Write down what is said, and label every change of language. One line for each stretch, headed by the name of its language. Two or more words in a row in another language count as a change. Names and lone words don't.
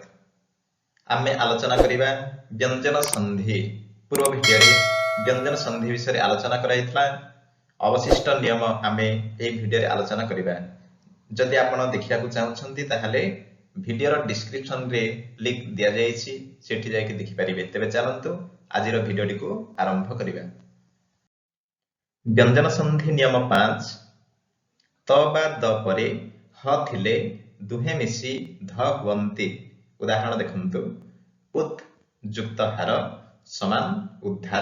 Odia: ଆମେ ଆଲୋଚନା କରିବା ବ୍ୟଞ୍ଜନ ସନ୍ଧି। ପୂର୍ବ ଭିଡିଓରେ ବ୍ୟଞ୍ଜନ ସନ୍ଧି ବିଷୟରେ ଆଲୋଚନା କରାଯାଇଥିଲା। ଅବଶିଷ୍ଟ ନିୟମ ଆମେ ଏ ଭିଡିଓରେ ଆଲୋଚନା କରିବା। ଯଦି ଆପଣ ଦେଖିବାକୁ ଚାହୁଁଛନ୍ତି ତାହାହେଲେ ଭିଡିଓର ଡିସ୍କ୍ରିପସନରେ ଲିଙ୍କ ଦିଆଯାଇଛି, ସେଠି ଯାଇକି ଦେଖିପାରିବେ। ତେବେ ଚାଲନ୍ତୁ ଆଜିର ଭିଡିଓକୁ ଆରମ୍ଭ କରିବା। ବ୍ୟଞ୍ଜନ ସନ୍ଧି ନିୟମ 5 ତ ବା ଦ ପରେ ହ ଥିଲେ ଦୁହେଁ ମିଶି ଧ ହୁଅନ୍ତି। ଉଦାହରଣ ଦେଖନ୍ତୁ, ଉତ୍ ଯୁକ୍ତ ହାର ସମାନ ଉଦ୍ଧାର।